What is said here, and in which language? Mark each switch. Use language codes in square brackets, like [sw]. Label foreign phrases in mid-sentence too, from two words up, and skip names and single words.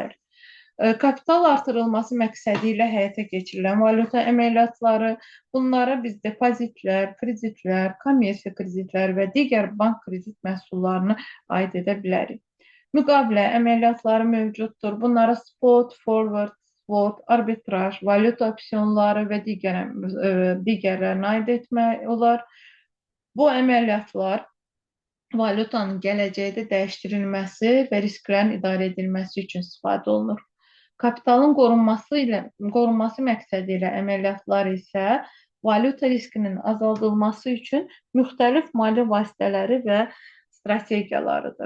[az] Kapital artırılması məqsədi ilə həyata keçirilən valyuta əməliyyatları, bunlara biz depozitlər, kreditlər, kommersiya kreditlər və digər bank kredit məhsullarını aid edə bilərik. Müqavilə əməliyyatları mövcuddur. Bunlara [en] spot, forward, swap, [az] arbitraj, valyuta opsiyonları və digərlərini aid etmək olar. Bu əməliyyatlar valyutanın gələcəkdə dəyişdirilməsi və risklərin idarə edilməsi üçün istifadə olunur. Kapitalın qorunması məqsədi ilə əməliyyatlar isə valyuta riskinin azaldılması üçün müxtəlif maliyyə vasitələri və strategiyalarıdır.